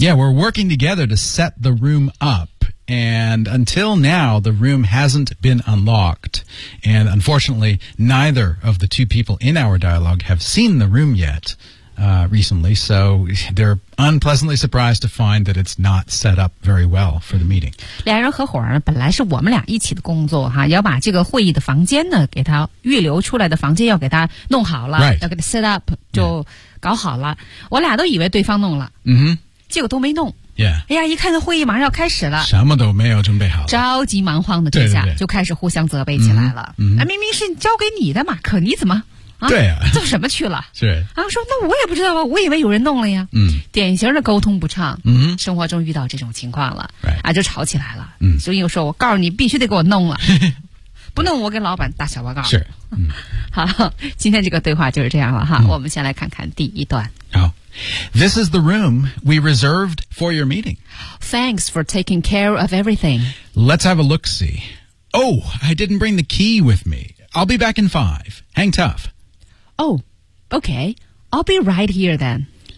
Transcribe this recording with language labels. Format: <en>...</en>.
<en>Yeah, we're working together to set the room up and until now the room hasn't been unlocked and unfortunately neither of the two people in our dialogue have seen the room yet recently, so they're unpleasantly surprised to find that it's not set up very well for the meeting.</en> <zh>两人合伙呢，本来是我们俩一起的工作哈，要把这个会议的房间呢，给他预留出来的房间要给他弄好了、</zh> <en>right.</en> <zh>要给他 set up 就搞好了、yeah. 我俩都以为对方弄了、 mm-hmm. 结果都没弄</zh> <en>Yeah.</en> <zh>哎呀，一看这会议马上要开始了，什么都没有准备好了，着急忙慌的，这下对对对就开始互相责备起来了。嗯，嗯啊、明明是交给你的马克，你怎么啊？对啊，做什么去了？是啊，说那我也不知道啊，我以为有人弄了呀。嗯，典型的沟通不畅。嗯，生活中遇到这种情况了，</zh> <en>right.</en> <zh>啊，就吵起来了。嗯，所以我说，我告诉你，必须得给我弄了。不弄我给老板打小报告。是，嗯，好，今天这个对话就是这样了哈、嗯。我们先来看看第一段。</zh> <en>好 ，This is the room we reserved for your meeting. Thanks for taking care of everything. Let's have a look-see. Oh, I didn't bring the key with me. I'll be back in 5. Hang tough. Oh, okay. I'll be right here then.</en>